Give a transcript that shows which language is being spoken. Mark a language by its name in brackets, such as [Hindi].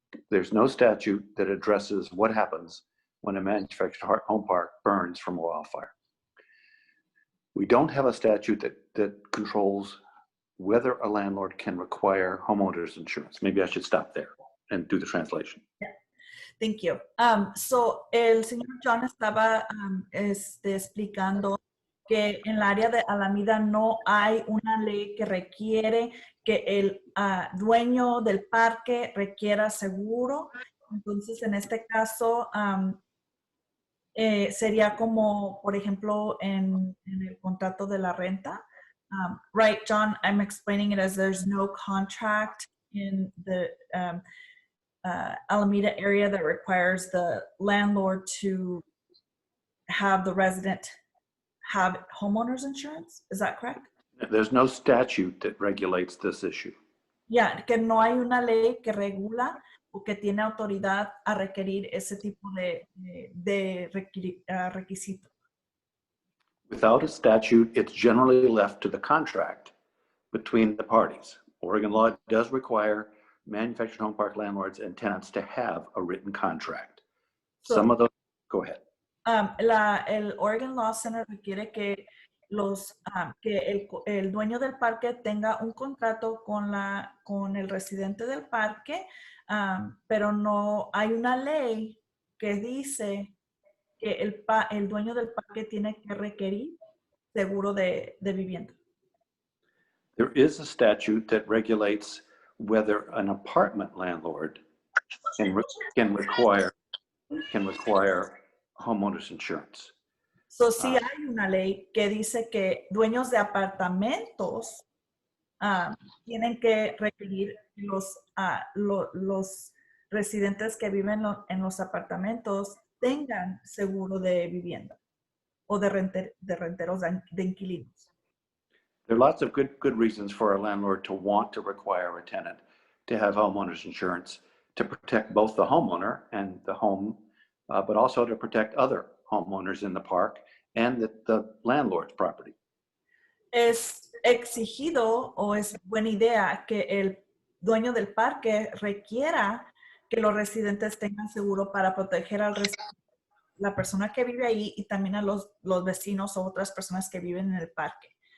[English] There's no statute that addresses what happens when a manufactured home park burns from a wildfire. We don't have a statute that controls whether a landlord can require homeowners insurance. Maybe I should stop there and do the translation. Yeah. Thank you. [Spanish] So el señor John estaba explicando que en el área de Alameda no hay una ley que requiere que el dueño del parque requiera seguro. Entonces, en este caso, sería como, por ejemplo, en el contrato de la renta. [English] Right, John, I'm explaining it as there's no contract in the Alameda area that requires the landlord to have the resident have homeowners insurance. Is that correct? There's no statute that regulates this issue. [Spanish] Yeah, que no hay una ley que regula o que tiene autoridad a requerir ese tipo de requisito. [English] Without a statute, it's generally left to the contract between the parties. Oregon law does require manufactured home park landlords and tenants to have a written contract. So, some of those, go ahead. [Spanish] El Oregon Law Center requiere que el dueño del parque tenga un contrato con el residente del parque, pero no hay una ley que dice que el dueño del parque tiene que requerir seguro de vivienda. [English] There is a statute that regulates whether an apartment landlord can require homeowners insurance. [Spanish] So, sí hay una ley que dice que dueños de apartamentos tienen que requerir los residentes que viven en los apartamentos tengan seguro de vivienda o de renteros de inquilinos. [English] There are lots of good reasons for a landlord to want to require a tenant to have homeowners insurance to protect both the homeowner and the home, but also to protect other homeowners in the park and the landlord's property. [Spanish] Es exigido o es buena idea que el dueño del parque requiera que los residentes tengan seguro para proteger la persona que vive ahí y también a los vecinos o otras personas que viven en el parque.